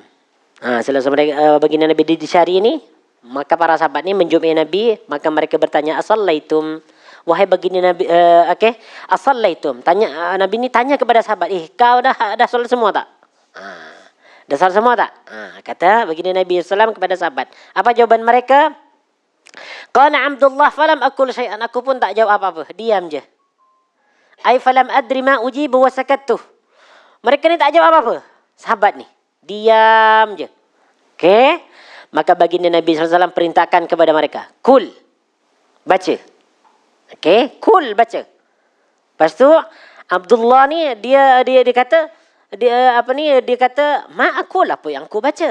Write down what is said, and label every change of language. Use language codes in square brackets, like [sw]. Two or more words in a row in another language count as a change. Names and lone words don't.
[ms] Selesai baginda Nabi dicari ni, maka para sahabat ni menjumpai Nabi, maka mereka bertanya, "Asallaitum?" Wahai baginda Nabi, "Asallaitum?" Tanya Nabi ni tanya kepada sahabat, kau dah solat semua tak? Dah solat semua tak? Kata baginda Nabi [ar] صلى الله عليه وسلم [ms] kepada sahabat. Apa jawaban mereka? [ar] قال عبد الله فلم أقل شيئا, [ms] aku pun tak jawab apa-apa, diam je. [ar] أي فلم أدر ما أجيب وسكت. [ms] Mereka ni tak jawab apa-apa. Sahabat ni diam je. Okey? Maka baginda Nabi [ar] صلى الله عليه وسلم [ms] perintahkan kepada mereka, "Kul." Baca. Okey? Kul, baca. Lepas tu Abdullah ni dia kata dia kata, [ar] "ما أقول, [ms] apa yang aku baca?"